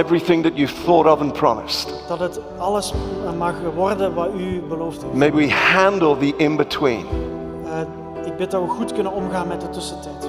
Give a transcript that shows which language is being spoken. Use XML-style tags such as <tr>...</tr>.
<en>everything that you've thought of and promised.</en> <nl>dat het alles mag worden wat u beloofd heeft.</nl> <en>May we handle the in-between</en> <nl>Ik bid dat we goed kunnen omgaan met de tussentijd.</nl>